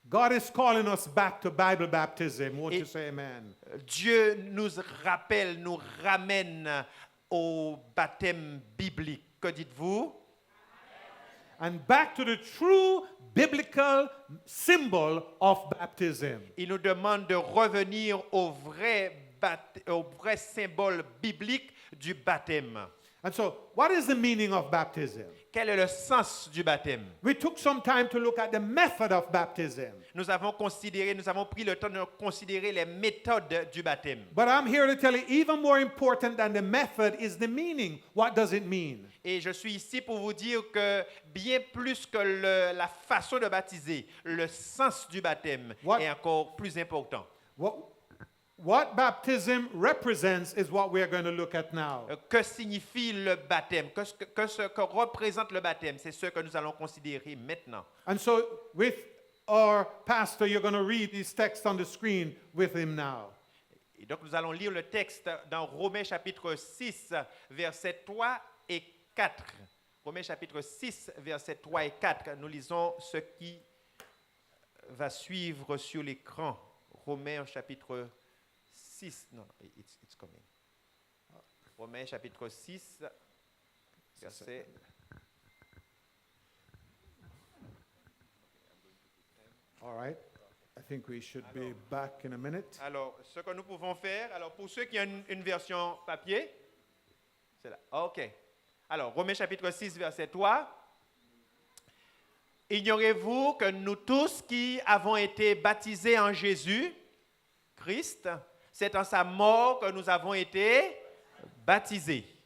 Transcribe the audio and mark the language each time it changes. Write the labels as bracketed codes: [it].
[en] is calling us back to Bible baptism. Won't you say amen? [fr] Dieu nous rappelle, nous ramène au baptême biblique. Que dites-vous? [en] And back to the true biblical symbol of baptism. [fr] Il nous demande de revenir au vrai au vrai symbole biblique du baptême. [en] And so, what is the meaning of baptism? [fr] Quel est le sens du baptême? [en] We took some time to look at the method of baptism. [fr] Nous avons pris le temps de considérer les méthodes du baptême. [en] But I'm here to tell you, even more important than the method is the meaning. What does it mean? [fr] Et je suis ici pour vous dire que bien plus que la façon de baptiser, le sens du baptême [en] What- [fr] est encore plus important. [en] What baptism represents is what we are going to look at now. [fr] Que signifie le baptême? Que ce que représente le baptême? C'est ce que nous allons considérer maintenant. [en] And so, with our pastor, you're going to read these texts on the screen with him now. [fr] Et donc nous allons lire le texte dans Romains chapitre 6, versets 3 et 4. Romains chapitre 6, versets 3 et 4. Nous lisons ce qui va suivre sur l'écran. Romains chapitre 6. Non, [en] it's coming. [fr] Romains chapitre 6, verset... [en] All right. I think we should be back in a minute. [fr] Alors, ce que nous pouvons faire, alors pour ceux qui ont une version papier, c'est là. OK. Alors, Romains chapitre 6, verset 3. Ignorez-vous que nous tous qui avons été baptisés en Jésus, Christ, c'est en sa mort que nous avons été baptisés.